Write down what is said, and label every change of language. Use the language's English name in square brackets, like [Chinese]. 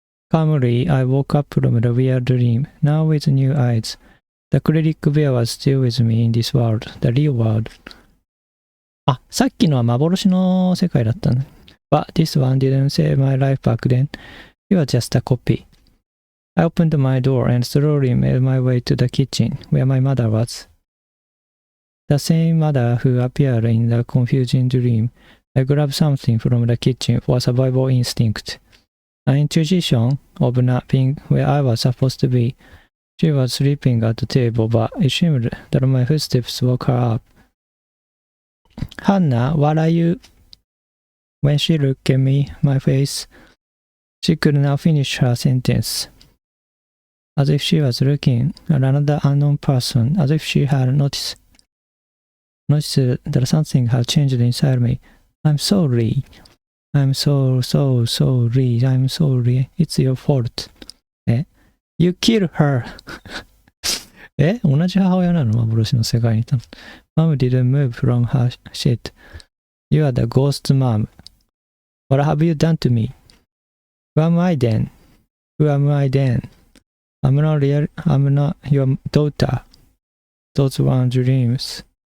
[English] Calmly, I woke up from the weird dream, now with new eyes. The cleric bear was still with me in this world, the real world. [Japanese] あ、さっきのは幻の世界だったね。 [English] But this one didn't save my life back then. It was just a copy. I opened my door and slowly made my way to the kitchen, where my mother was. The same mother who appeared in the confusing dream. I grabbed something from the kitchen for survival instinct. An intuition of not being where I was supposed to be. She was sleeping at the table, but it seemed that my footsteps woke her up. Hanna, what are you? When she looked at me, my face, she could now finish her sentence. As if she was looking at another unknown person, as if she had noticed that something had changed inside me. I'm sorry. I'm so sorry. I'm sorry. It's your fault. You killed her. [Japanese] 同じ母親なの幻の世界にいたの。 [English] Mom didn't move from her seat. You are the ghost mom. What have you done to me? Who am I then? Who am I then? I'm not your daughter. Those were dreams.